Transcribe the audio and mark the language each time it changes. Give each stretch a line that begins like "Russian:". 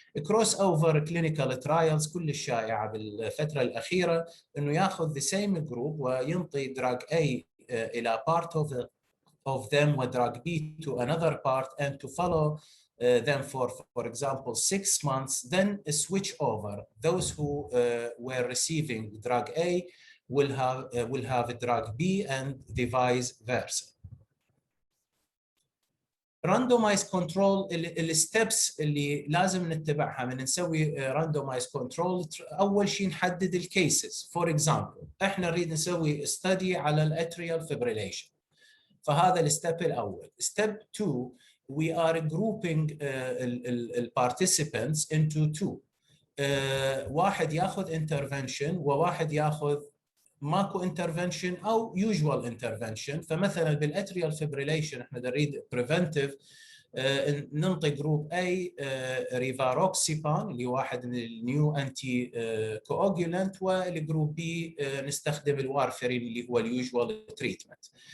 English: Crossover clinical trials
Arabic: كل الشائعة بالفترة الأخيرة إنه ياخذ
English: the same group وينطي drug A إلى part of them و drug B to another part and to follow them for example 6 months, then switch over. Those who were receiving drug A will have drug B and the vice versa.
Arabic: Randomized control الستبس اللي لازم نتبعها من نسوي randomized control. اول شيء نحدد الكيسز.
English: For example
Arabic: احنا نريد نسوي study على الاتريال fibrillation، فهذا الستيب الاول.
English: Step 2 we are grouping the participants into two.
Arabic: واحد ياخذ intervention وواحد ياخذ ماكو intervention او usual intervention. فمثلا بالاتريال fibrillation احنا نريد preventive ننطي جروب A ريفاروكسيبان اللي واحد من النيو انتي كواجولانت، والجروب B نستخدم الوارفرين اللي هو اليوجوال تريتمنت.